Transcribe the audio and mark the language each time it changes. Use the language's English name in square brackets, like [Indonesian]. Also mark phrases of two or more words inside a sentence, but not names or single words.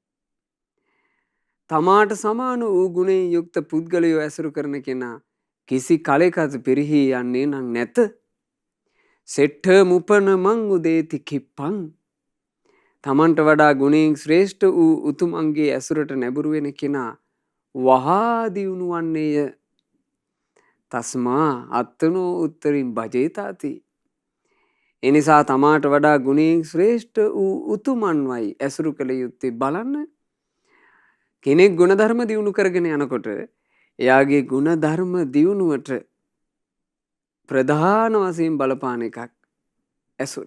[Sinhala] තමාට සමාන වූ ගුණයෙන් යුක්ත පුද්ගලයෝ ඇසුරු කරන කෙනා කිසි කලෙකත් පිරිහී යන්නේ නම් නැත. [Pali] සෙට්ඨ මුපන මං උදේති කිප්පං. [Sinhala] තමන්ට වඩා ගුණයෙන් ශ්‍රේෂ්ඨ වූ උතුමන්ගේ ඇසුරට නැඹුරු වෙන කෙනා වහා දියුණු වන්නේය. [Pali] තස්මා අත්තනෝ උත්තරින් භජේතාති. [Sinhala] එනිසා තමාට වඩා ගුණයෙන් ශ්‍රේෂ්ඨ වූ උතුමන්වයි ඇසුරු කළ යුත්තේ. බලන්න කෙනෙක් ගුණධර්ම දියුණු කරගෙන යනකොට එයාගේ ගුණධර්ම දියුණුවට ප්‍රධාන වශයෙන් බලපාන එකක් ඇසුර.